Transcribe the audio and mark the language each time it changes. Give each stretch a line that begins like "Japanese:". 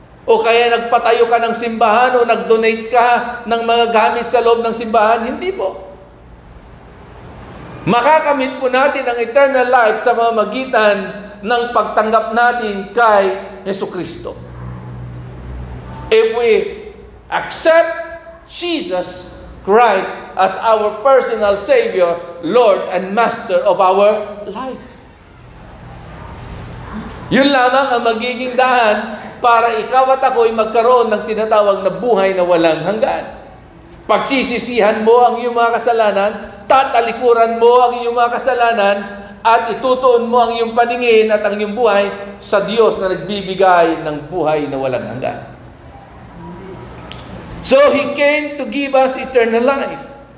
Filipino: o kaya nagpatayo ka ng simbahan o nag-donate ka ng mga gamit sa loob ng simbahan. Hindi po. Makakamit po natin ang eternal life sa pamamagitan ng pagtanggap natin kay Jesucristo.
English: If we accept Jesus Christ as our personal Savior, Lord, and Master of our life.
Filipino: Yun lamang ang magiging daan para ikaw at ako'y magkaroon ng tinatawag na buhay na walang hanggan. Pagsisisihan mo ang iyong mga kasalanan, tatalikuran mo ang iyong mga kasalanan, at itutuon mo ang iyong paningin at ang iyong buhay sa Diyos na nagbibigay ng buhay na walang hanggan.
English: So He came to give us eternal life.